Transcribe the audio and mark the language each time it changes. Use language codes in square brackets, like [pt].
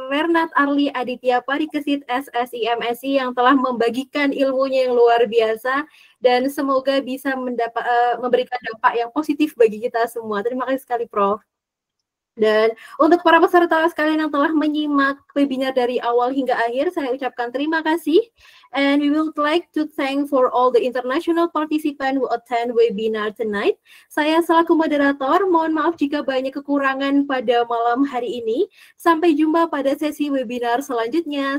[id] Renat Arli Aditya Parikesit SSI MSI, yang telah membagikan ilmunya yang luar biasa, dan semoga bisa memberikan dampak yang positif bagi kita semua. Terima kasih sekali, Prof. Dan untuk para peserta sekalian yang telah menyimak webinar dari awal hingga akhir, saya ucapkan terima kasih. [en] And we would like to thank for all the international participants who attend webinar tonight. [id] Saya selaku moderator, mohon maaf jika banyak kekurangan pada malam hari ini. Sampai jumpa pada sesi webinar selanjutnya.